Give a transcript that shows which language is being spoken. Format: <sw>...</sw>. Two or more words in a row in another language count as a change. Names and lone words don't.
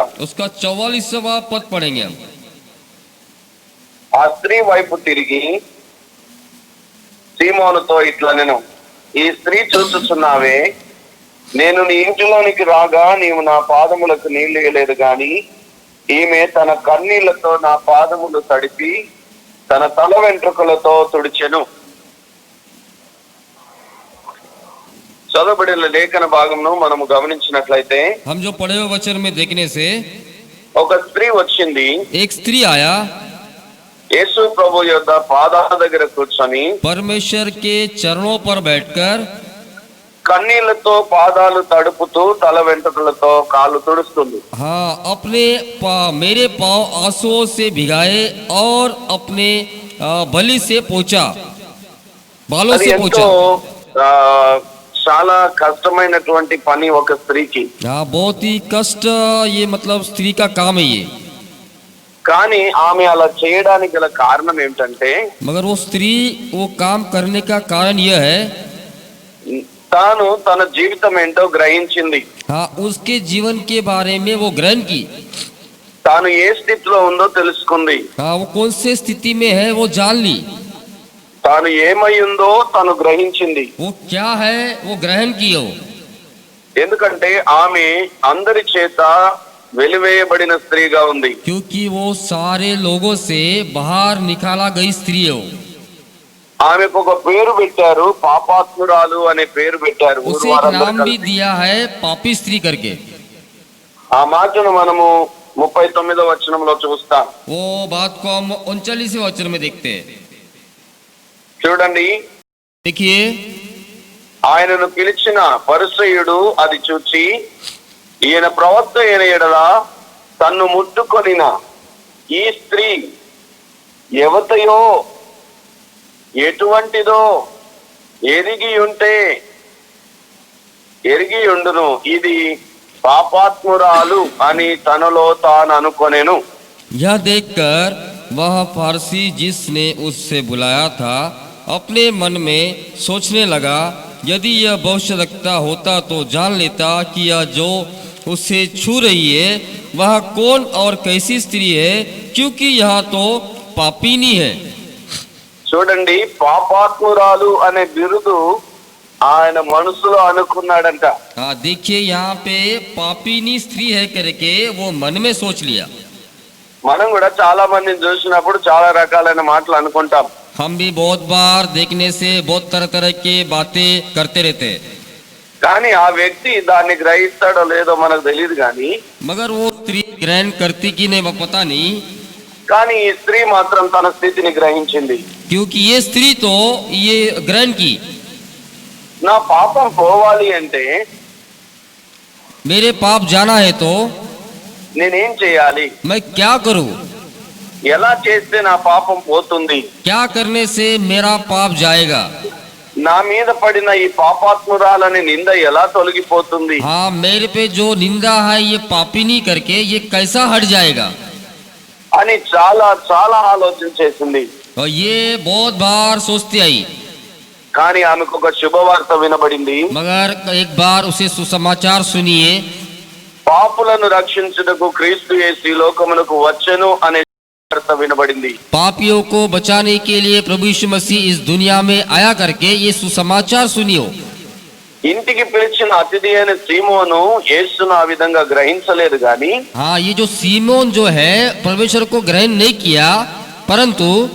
<hi>उसका 44वां पद पढ़ेंगे हम.</hi> <te>ఆ స్త్రీ వైపు తిరిగి సీమోనుతో ఇట్లా, నేను ఈ స్త్రీ చూస్తున్నావే, నేను నీ ఇంటిలోనికి రాగా నీవు నా పాదములకు నీళ్లు ఇయ్యలేదు గాని ఈమె తన కన్నీళ్లతో నా పాదములు తడిపి తన తల వెంట్రుకలతో తుడిచెను. చదవబడిన లేఖన భాగంను మనము గమనించినట్లయితే</te> <hi>हम जो पढ़े हुए वचन में देखने से</hi> <te>ఒక స్త్రీ వచ్చింది.</te> <hi>एक स्त्री आया,</hi> <te>యేసు ప్రభు యొక్క పాదాల దగ్గర కూర్చొని</te> <hi>परमेश्वर के चरणों पर बैठकर</hi> <te>కన్నీళ్లతో పాదాలు తడుపుతూ తల వెంట్రుకలతో కాళ్ళు తుడుస్తుంది.</te> <hi>हाँ, अपने मेरे पाँव आंसुओं से भिगाए और अपने बलि से पोंछा, बालों</hi> <te>అది</te> <hi>से</hi> <te>ఎంతో</te> <hi>पोंछा.</hi> <te>చాలా కష్టమైనటువంటి పని ఒక స్త్రీకి.</te> <hi>हाँ, बहुत ही कष्ट, ये मतलब स्त्री का काम है ये.</hi> <te>కానీ ఆమె అలా చేయడానికి గల కారణం ఏమిటంటే</te> <hi>मगर वो स्त्री वो काम करने का कारण यह है,</hi> <te>తాను తన జీవితం ఏంటో గ్రహించింది.</te> <hi>हाँ, उसके जीवन के बारे में वो ग्रहण की.</hi> <te>తాను ఏ స్థితిలో ఉందో తెలుసుకుంది.</te> <hi>हाँ, वो कौन से स्थिति में है वो जान ली.</hi> <te>తాను ఏమై ఉందో తను గ్రహించింది.</te> <hi>वो क्या है वो ग्रहण की हो.</hi> <te>ఎందుకంటే ఆమె అందరి చేత వెలివేయబడిన స్త్రీగా ఉంది.</te> <hi>क्योंकि वो सारे लोगों से बाहर निकाला गई स्त्री हो.</hi> <te>ఆమెకు ఒక పేరు పెట్టారు, పాపాత్మురాలు అనే పేరు పెట్టారు.</te> <hi>उसे एक नाम भी दिया है पापी स्त्री करके.</hi> <te>ఆ మాటను మనము 39వ వచనంలో చూస్తాం.</te> <hi>वो बात को हम 39वें वचन में देखते हैं।</hi> <te>చూడండి,</te> <hi>देखिए,</hi> <te>ఆయనను పిలిచిన పరిసయ్యుడు అది చూచి, ఈయన ప్రవక్త అయిన ఎడల తన్ను ముట్టుకొనిన ఈ స్త్రీ ఎవతయో ఎటువంటిదో ఎరిగి ఉండును, ఇది పాపాత్మురాలు అని తనలో తాను అనుకొనెను.</te> <hi>यह देखकर वह फारसी जिसने उससे बुलाया था अपने मन में सोचने लगा, यदि यह भविष्यद्वक्ता होता तो जान लेता कि यह जो उसे छू रही है वह कौन और कैसी स्त्री है, क्योंकि यह तो पापिनी है।</hi> <te>చూడండి, పాపాత్మురాలు అనే బిరుదు ఆయన మనసులో అనుకున్నాడంట.</te> <hi>हाँ, देखिए यहाँ पे पापिनी स्त्री है करके वो मन में सोच लिया।</hi> <te>మనం కూడా చాలా మందిని చూసినప్పుడు చాలా రకాలైన మాటలు అనుకుంటాం.</te> <hi>हम भी बहुत बार देखने से बहुत तरह तरह के बातें करते रहते हैं,</hi> <te>కానీ ఆ వ్యక్తి దాన్ని గ్రహిస్తాడో లేదో మనకు తెలియదు. కానీ</te> <hi>मगर वो स्त्री ग्रहण करती कि नहीं वो पता नहीं,</hi> <te>కానీ ఈ స్త్రీ మాత్రం తన స్థితిని గ్రహించింది.</te> <hi>क्योंकि ये स्त्री तो ये ग्रहण की,</hi> <te>నా పాపం పోవాలి అంటే</te> <hi>मेरे पाप जाना है तो</hi> <te>నేనేం చేయాలి,</te> <hi>मैं क्या करूं,</hi> <te>ఎలా చేస్తే నా పాపం పోతుంది,</te> <hi>क्या करने से मेरा पाप जाएगा,</hi> <te>నా మీద పడిన ఈ పాపాత్మురాలని నింద ఎలా తొలగిపోతుంది</te> <hi>हाँ मेरे पे जो निंदा है ये पापिनी करके ये कैसा हट जाएगा।</hi> <te>అని చాలా చాలా ఆలోచన చేసింది.</te> <hi>और ये बहुत बार सोचती आई,</hi> <te>కానీ ఆమెకు ఒక శుభవార్త వినబడింది.</te> <hi>मगर एक बार उसे सुसमाचार सुनिए,</hi> <te>పాపులను రక్షించుటకు క్రీస్తు యేసు ఈ లోకమునకు వచ్చెను అనే వార్త వినబడింది.</te> <hi>पापियों को बचाने के लिए प्रभु यीशु मसीह इस दुनिया में आया करके ये सुसमाचार सुनियो।</hi> <te>ఇంటికి పిలిచిన అతిథి అయిన సీమోను యేసును ఆ విధంగా గ్రహించలేదు. గాని</te> <hi>हाँ, ये जो सीमोन जो है परमेश्वर को ग्रहण नहीं किया, परंतु</hi>